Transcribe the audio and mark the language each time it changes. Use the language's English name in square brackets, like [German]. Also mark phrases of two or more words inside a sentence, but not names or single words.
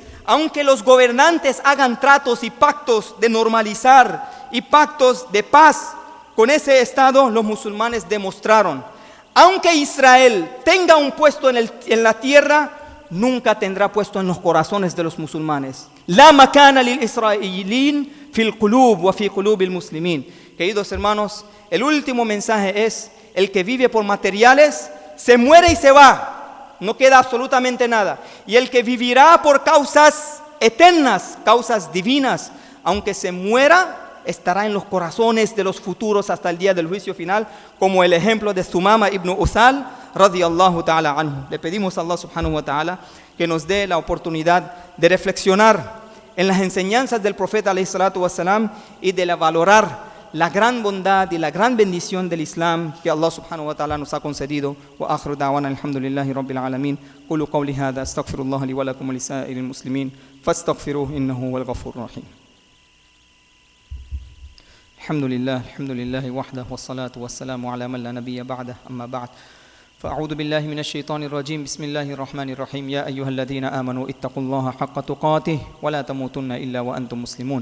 [Spanish] Aunque los gobernantes hagan tratos y pactos de normalizar y pactos de paz con ese estado, los musulmanes demostraron, aunque Israel tenga un puesto en la tierra, nunca tendrá puesto en los corazones de los musulmanes. [Arabic] لا مكانة لإسرائيل في القلوب وفي قلوب المسلمين. [Spanish] Queridos hermanos, el último mensaje es: el que vive por materiales se muere y se va. No queda absolutamente nada. Y el que vivirá por causas eternas, causas divinas, aunque se muera, estará en los corazones de los futuros hasta el día del juicio final, como el ejemplo de Sumama ibn Usal, [Arabic] رضي الله تعالى عنه. [Spanish] Le pedimos a Allah [Arabic] سبحانه وتعالى [Spanish] que nos dé la oportunidad de reflexionar en las enseñanzas del profeta [Arabic] عليه الصلاة والسلام [Spanish] y de valorar la gran bondad y la gran bendición del Islam que Allah [Arabic] سبحانه وتعالى [Spanish] nos ha concedido. [Arabic] وآخر دعوانا الحمد لله رب العالمين أقول قولي هذا أستغفر الله لي ولكم ولسائر المسلمين فاستغفروه إنه هو الغفور الرحيم. الحمد لله وحده والصلاة والسلام على من لا نبي بعده أما بعد. فأعوذ بالله من الشيطان الرجيم بسم الله الرحمن الرحيم يا أيها الذين آمنوا اتقوا الله حق تقاته ولا تموتن إلا وأنتم مسلمون